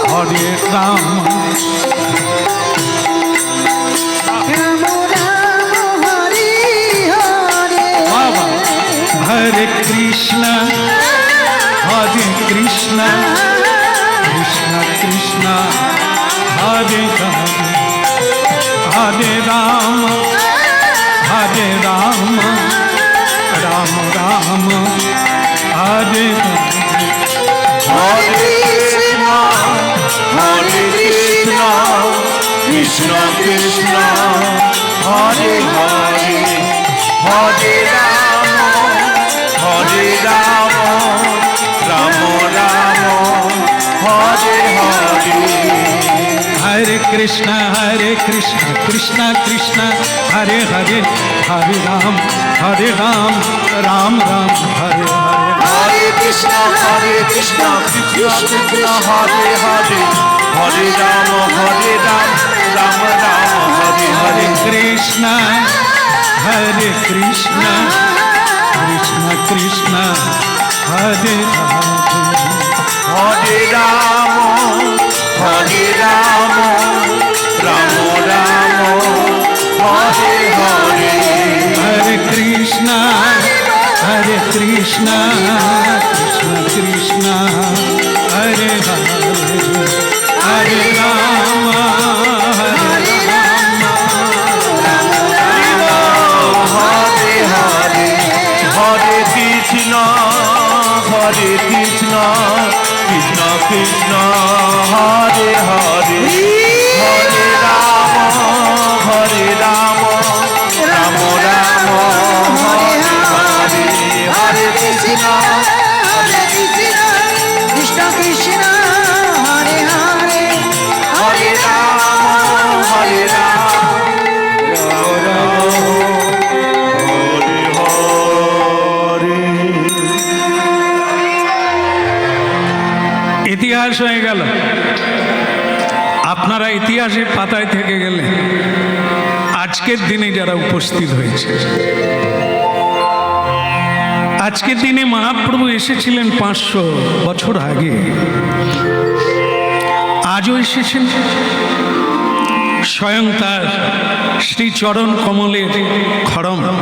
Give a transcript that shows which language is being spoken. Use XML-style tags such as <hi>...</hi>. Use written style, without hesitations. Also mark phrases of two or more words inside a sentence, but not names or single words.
<sa>हरे राम राम राम हरि हरे बाबा हरे कृष्ण कृष्ण कृष्ण कृष्ण हरे हरे हरे राम राम राम हरे हरे कृष्ण हरे कृष्ण, कृष्ण कृष्ण, हरे हरे, हरे राम, हरे राम, राम राम, हरे हरे. हरे कृष्ण कृष्ण कृष्ण हरे हरे हरे राम राम राम हरे हरे हरे कृष्ण, कृष्ण कृष्ण, हरे हरे, हरे राम, राम राम, हरे हरे. कृष्ण कृष्ण कृष्ण हरे हरे हरे राम, राम राम, हरे हरे. हरे कृष्ण कृष्ण कृष्ण हरे हरे हरे राम हरे हरे, हरे कृष्ण, कृष्ण कृष्ण, हरे हरे, हरे राम, राम राम, हरे हरे, हरे कृष्ण, कृष्ण कृष्ण हरे हरे हरे राम, हरे राम,</sa> <bn>ইতিহাস হয়ে গেল। আপনারা ইতিহাসের পাতায় থেকে গেলে আজকের দিনে যারা উপস্থিত হয়েছে, আজকের দিনে মহাপ্রভু এসেছিলেন 500 বছর আগে, আজও এসেছেন স্বয়ং তার শ্রীচরণ কমলের খড়ম।</bn>